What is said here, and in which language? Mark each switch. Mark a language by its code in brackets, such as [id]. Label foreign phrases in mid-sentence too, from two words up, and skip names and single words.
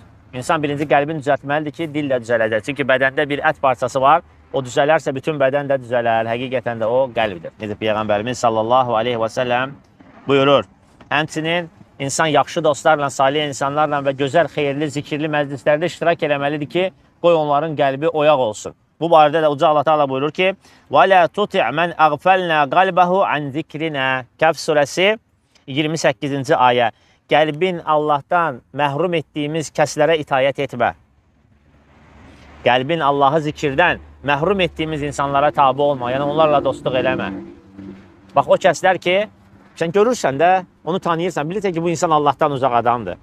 [az] İnsan birinci qəlbini düzəltməlidir ki, dil də düzələcək. Çünki bədəndə bir ət parçası var, o düzələrsə bütün bədən də düzələr. Həqiqətən də o qəlbdir. Necə Peyğəmbərimiz [ar] صلى الله عليه وسلم [az] buyurur. Həmçinin insan yaxşı dostlarla, salih insanlarla və gözəl, xeyirli, zikirli məclislərdə iştirak eləməlidir ki, qoy onların qəlbi oyaq olsun. Bu barədə də Uca Allah Teala buyurur ki, [ar] وَلَا تُطِعْ مَنْ أَغْفَلْنَا قَلْبَهُ عَنْ ذِكْرِنَا [az] Kəf surəsi 28-ci ayə. Qəlbin Allahdan məhrum etdiyimiz kəslərə itayət etmə. Qəlbin Allahı zikirdən məhrum etdiyimiz insanlara tabi olma. Yəni onlarla dostluq eləmə. Bax o kəslər ki, sən görürsən də, onu tanıyırsan, bilirsən ki, bu insan Allahdan uzaq adamdır.